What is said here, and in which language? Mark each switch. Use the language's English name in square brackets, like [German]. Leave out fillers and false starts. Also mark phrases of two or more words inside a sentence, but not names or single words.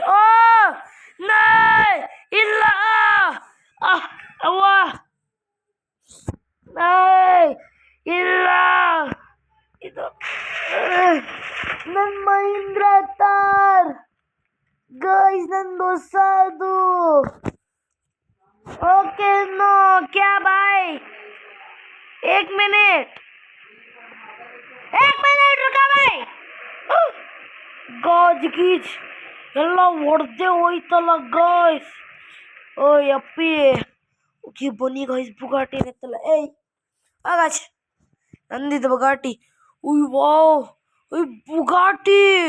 [Kannada] ಓ ಇಲ್ಲ ಅವ್ವ ಇಲ್ಲ ಇದು ನನ್ನ ಮಹೀಂದ್ರ ಥಾರ್ ಗಾಯ್ಸ್ ನಂದು ಹೊಸದು. [English] okay no [Hindi] क्या भाई एक मिनट रुका भाई. [Kannada] ಗಾಜ್ ಗೀಜ್ ಎಲ್ಲ ಹೊಡೆದೇ ಹೋಯ್ತಲ್ಲ ಗಾಯ್ಸ್. ಓಯ್ ಅಪ್ಪಿ. ಓಕೆ ಬನ್ನಿ ಗಾಯ್ಸ್ ಬುಗಾಟಿ ಎತ್ತಲ್ಲ. ಆಗಾಚ್ ನಂದಿದ್ದು ಬುಗಾಟಿ. ಉಯ್ ವಾವ್ ಬುಗಾಟಿ.